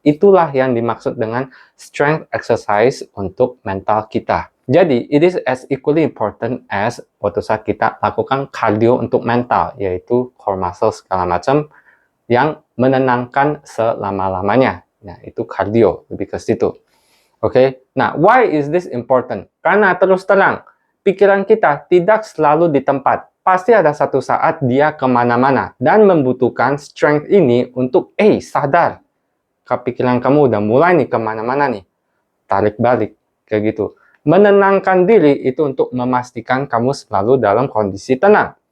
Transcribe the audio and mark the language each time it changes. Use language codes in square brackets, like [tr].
[id] Itulah yang dimaksud dengan strength exercise untuk mental kita. Jadi, [en] it is as equally important as [id] waktu saat kita lakukan cardio untuk mental, yaitu core muscle segala macam yang menenangkan selama-lamanya. Nah, itu cardio, lebih ke situ. [en] Oke, nah, why is this important? [id] Karena terus terang, pikiran kita tidak selalu di tempat. Pasti ada satu saat dia kemana-mana dan membutuhkan strength ini untuk, sadar. Pikiran kamu udah mulai nih kemana-mana nih. Tarik balik, kayak gitu. Menenangkan diri itu untuk memastikan kamu selalu dalam kondisi tenang.